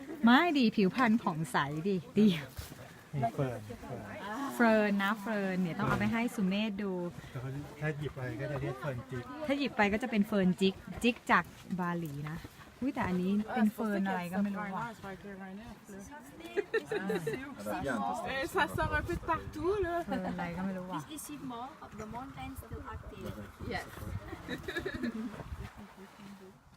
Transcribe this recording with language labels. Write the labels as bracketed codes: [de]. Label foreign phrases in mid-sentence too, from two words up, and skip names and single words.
[th] ไม่ดีผิวพรรณผ่องใสดีดี มีเฟิร์น เฟิร์นนะเฟิร์นเนี่ยต้องเอาไปให้สุเมธดู แล้วก็ถ้าหยิบไปก็จะเรียกเฟิร์นจิก ถ้าหยิบไปก็จะเป็นเฟิร์นจิกจิกจากบาหลีนะอุ้ยแต่อันนี้เป็นเฟิร์นอะไรก็ไม่รู้อ่ะ [fr] Et ça sort un peu de partout, là. [th] เฟิร์นอะไรก็ไม่รู้อ่ะ [en] Is it more of the mountain still active? Yes.